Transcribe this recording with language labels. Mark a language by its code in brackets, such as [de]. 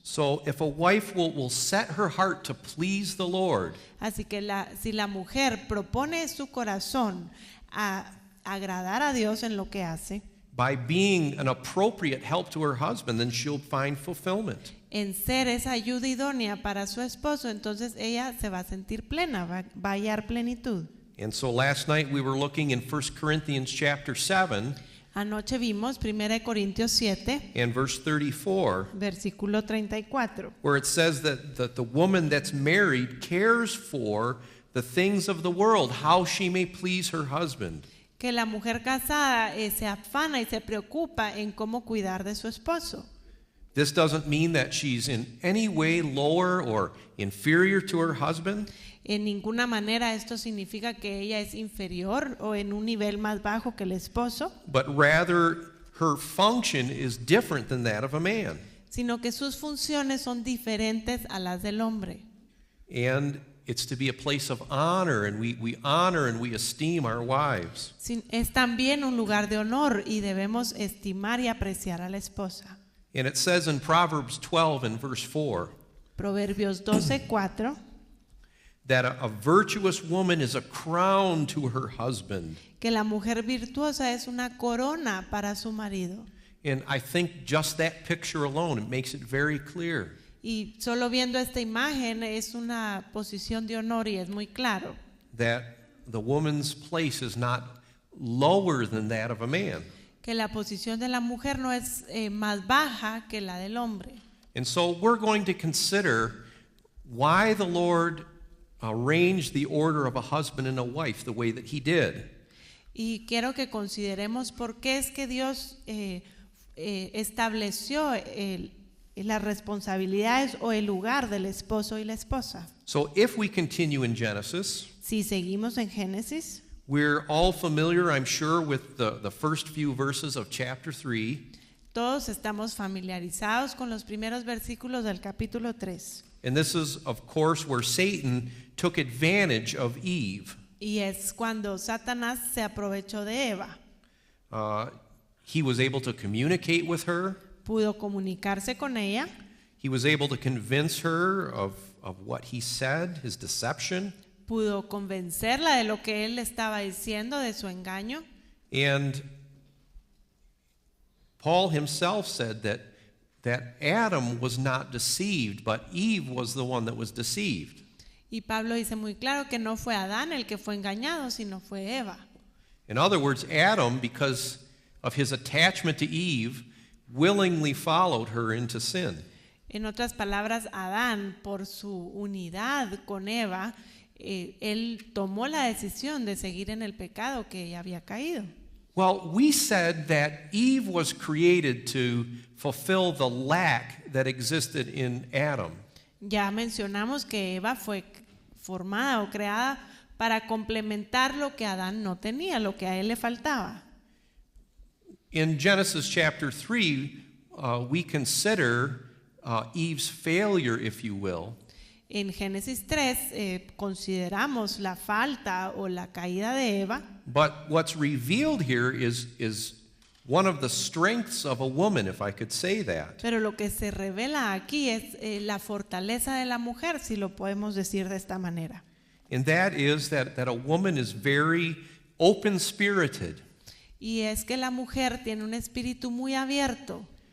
[en] So if a wife will set her heart to please the Lord, [es] Así que si la mujer propone su corazón a agradar a Dios en lo que hace, [en] by being an appropriate help to her husband, then she'll find fulfillment. [es] en ser esa ayuda idónea para su esposo, entonces ella se va a sentir plena, va a hallar plenitud. [en] And so last night we were looking in 1 Corinthians chapter 7. [es] Anoche vimos 1 Corintios 7, [en] and verse 34, [es] versículo 34, [en] where it says that the woman that's married cares for the things of the world, how she may please her husband. [es] que la mujer casada se afana y se preocupa en cómo cuidar de su esposo. [en] This doesn't mean that she's in any way lower or inferior to her husband. [es] En ninguna manera esto significa que ella es inferior o en un nivel más bajo que el esposo, [en] But rather, her function is different than that of a man. [es] sino que sus funciones son diferentes a las del hombre. [en] And it's to be a place of honor, and we honor and we esteem our wives. [es] Es también un lugar de honor y debemos estimar y apreciar a la esposa. [en] And it says in Proverbs 12 and verse 4 [es] Proverbios 12:4, [en] that a virtuous woman is a crown to her husband. [es] que la mujer virtuosa es una corona para su marido. [en] And I think just that picture alone, it makes it very clear [es] Y solo viendo esta imagen es una posición de honor y es muy claro [en] that the woman's place is not lower than that of a man. [es] que la posición de la mujer no es más baja que la del hombre. [en] And so we're going to consider why the Lord arranged the order of a husband and a wife the way that he did. [es] Y quiero que consideremos por qué es que Dios estableció las responsabilidades o el lugar del esposo y la esposa. [en] So if we continue in Genesis, [es] Si seguimos en Génesis, [en] we're all familiar, I'm sure, with the first few verses of chapter 3. [es] todos estamos familiarizados con los primeros versículos del capítulo 3. [en] And this is, of course, where Satan took advantage of Eve. [es] Y es cuando Satanás se aprovechó de Eva. [en] He was able to communicate with her. [es] Pudo comunicarse con ella, [en] He was able to convince her of what he said, his deception. [es] pudo convencerla de lo que él estaba diciendo, de su engaño. [en] And Paul himself said that Adam was not deceived, but Eve was the one that was deceived. [es] Y Pablo dice muy claro que no fue Adán el que fue engañado, sino fue Eva. [en] In other words, Adam, because of his attachment to Eve, willingly followed her into sin. [es] En otras palabras, Adán, por su unidad con Eva, él tomó la decisión de seguir en el pecado que ella había caído. [en] Well, we said that Eve was created to fulfill the lack that existed in Adam. [es] Ya mencionamos que Eva fue formada o creada para complementar lo que Adán no tenía, lo que a él le faltaba. [en] In Genesis chapter 3, we consider Eve's failure, if you will. [es] En Génesis 3 consideramos la falta o la caída de Eva, [en] But what's revealed here is one of the strengths of a woman, if I could say that. [es] pero lo que se revela aquí es la fortaleza de la mujer, si lo podemos decir de esta manera. [en] And that is that a woman is very open-spirited, [es] Y es que la mujer tiene un espíritu muy abierto,